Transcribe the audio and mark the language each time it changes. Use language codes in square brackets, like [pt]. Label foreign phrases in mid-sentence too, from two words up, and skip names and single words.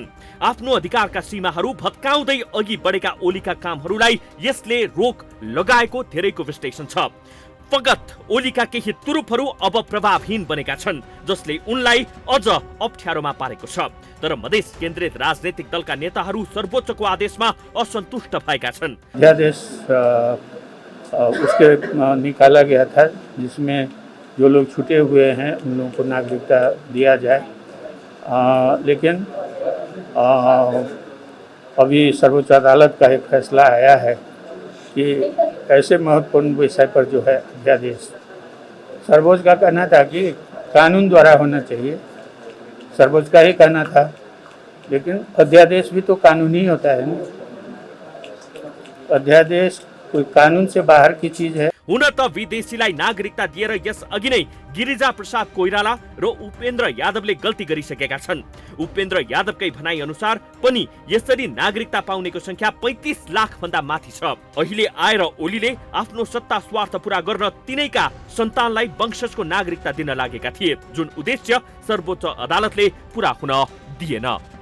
[ne] आफ्नो अधिकारका सीमाहरू भत्काउँदै अघि बढेका ओलीका कामहरूलाई यसले रोक लगाएको धेरैको विश्लेषण छ। फगत ओलीका केही तुरुपहरू अब प्रभावहीन बनेका छन्, जसले उनलाई अझ अप्ठ्यारोमा पारेको छ। तर मधेस केन्द्रित राजनैतिक दलका नेताहरू सर्वोच्चको आदेशमा असन्तुष्ट भएका छन्। [hi] अध्यादेश उसके निकाला गया था जिसमें जो लोग छूटे हुए हैं उन लोगों को नागरिकता दिया जाए, लेकिन अभी सर्वोच्च अदालत का एक फैसला आया है कि ऐसे महत्वपूर्ण विषय पर जो है अध्यादेश, सर्वोच्च का कहना था कि कानून द्वारा होना चाहिए, सर्वोच्च का ही कहना था, लेकिन अध्यादेश भी तो कानून ही होता है ना। अध्यादेश कोई कानून से बाहर की चीज है। [ne] हुन त विदेशीलाई नागरिकता दिएर यस अघि नै गिरिजा प्रसाद कोइराला र उपेन्द्र यादवले गल्ती गरिसकेका छन्। उपेन्द्र यादवकै भनाइ अनुसार पनि यसरी नागरिकता पाउनेको संख्या 35 लाख भन्दा माथि छ। अहिले आएर ओलीले आफ्नो सत्ता स्वार्थ पूरा गर्न तिनैका सन्तानलाई वंशजको नागरिकता दिन लागेका थिए, जुन उद्देश्य सर्वोच्च अदालतले पूरा हुन दिएन।